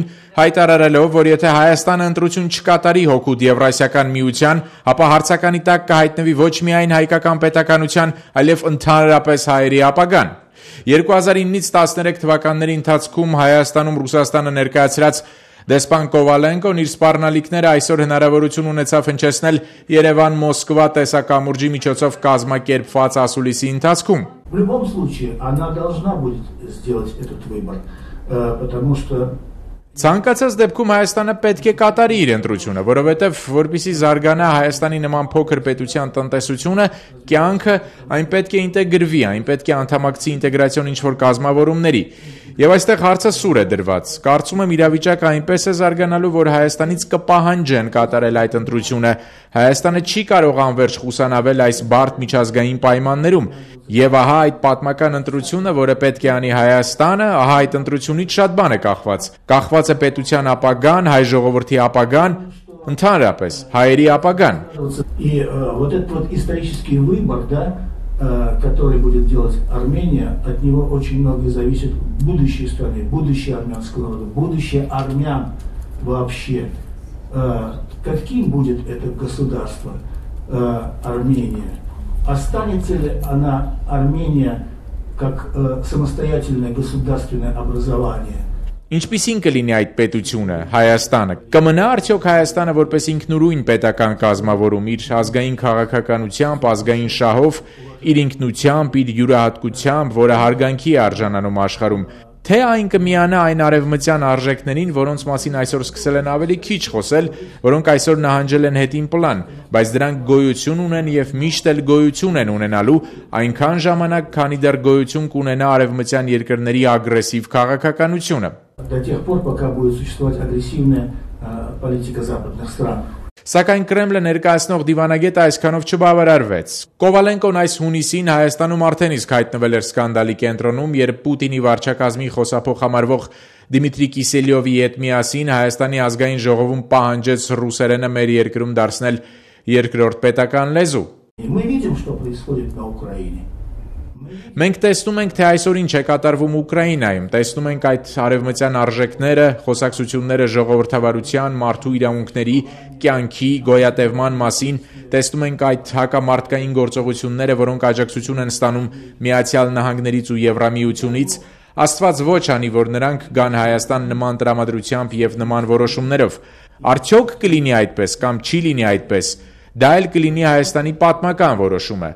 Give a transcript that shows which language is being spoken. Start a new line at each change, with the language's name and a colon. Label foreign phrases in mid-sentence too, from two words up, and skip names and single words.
Armenian: հայտարարելով, որ եթե Հայաստանը ընտրություն չկատարի հօգուտ Եվրասիական միության, ապա հարցականի տակ կհայտնվի ոչ միայն հայկական պետականության, այլև ընդհանրապես հայերի ապագան։ 2009-ից 13 թվականների ընթացքում Հայաստանում Ռուսաստանը ներկայացրած դեսպան Կովալենկոն իր սպառնալիքները այսօր հնարավորություն ունեցավ հնչեցնել Երևան-Մոսկվա տեսակամուրջի միջոցով կազմակերպված ասուլիսի ընթացքում։
Russian: В любом случае, она должна будет сделать этот выбор, потому что
Armenian: Ցանկացած դեպքում Հայաստանը պետք է կատարի իր ընտրությունը, որովհետև որպեսզի զարգանա Հայաստանի նման փոքր պետության տնտեսությունը, կյանքը, այն պետք է ինտեգրվի, այն պետք է անդամակցի ինտեգրացիոն ինչ-որ կազմավորումների։ Եվ այստեղ հարցը սուր է դրված։ Կարծում եմ իրավիճակը այնպես է զարգանալու, որ Հայաստանից կպահանջեն կատարել այդ ընտրությունը։ Հայաստանը չի կարող անվերջ խուսանավել այս բարդ միջազգային պայմաններում։ Եվ ահա այդ պատմական ընտրությունը, որը պետք է անի Հայաստանը, ահա այդ ընտրությունից շատ բան է կախված։ Կախված է պետության ապագան, հայ ժողովրդի ապագան, ընդհանրապես հայերի ապագան։
Russian: И вот этот вот исторический выбор, да, который будет делать Армения, от него очень многое зависит будущее страны, будущее армянского народа, будущее армян вообще. Каким будет это государство Армения? Останется ли она, Армения, как самостоятельное государственное образование?
Armenian: Ինչպիսին կլինի այդ պետությունը, Հայաստանը, կմնա արդյոք Հայաստանը որպես ինքնուրույն պետական կազմավորում, իր ազգային քաղաքականությամբ, ազգային շահով, իր ինքնությամբ, իր յուրահատկությամբ, որը հարգանքի է արժանանում աշխարհում, թե այն կմիանա այն արևմտյան արժեքներին, որոնց մասին այսօր սկսել են ավելի քիչ խոսել, որոնք այսօր նահանջել են հետին պլան, բայց դրանք գոյություն ունեն եւ միշտ էլ գոյություն են ունենալու այնքան ժամանակ, քանի դեռ գոյություն կունենա արևմտյան երկրների ագրեսիվ քաղաքականությունը։
Russian: До тех пор, пока будет существовать агрессивная политика западных стран.
Armenian: Սակայն Կրեմլը ներկայացնող դիվանագետը այսքանով չբավարարվեց։ Կովալենկոն այս հունիսին Հայաստանում արդեն իսկ հայտնվել էր սկանդալի կենտրոնում, երբ Պուտինի վարչակազմի խոսափող համարվող Դիմիտրի Կիսելյովի հետ միասին Հայաստանի ազգային ժողովում պահանջեց ռուսերենը մեր երկրում դարձնել երկրորդ պետական լեզու։
Russian: Мы видим, что происходит на Украине.
Armenian: Մենք տեսնում ենք, թե այսօր ինչ է կատարվում Ուկրաինայում, տեսնում ենք այդ արևմտյան արժեքները, խոսակցությունները ժողովրդավարության, մարդու իրավունքների, կյանքի, գոյատևման մասին, տեսնում ենք այդ հակամարտկային գործողությունները, որոնք աջակցություն են ստանում Միացյալ Նահանգներից ու Եվրամիությունից, Աստված ոչ անի, որ նրանք գան Հայաստան նման տրամադրությամբ եւ նման որոշումներով։ Արդյոք կլինի այդպես կամ չի լինի այդպես, դա էլ կլինի Հայաստանի պատմական որոշումը։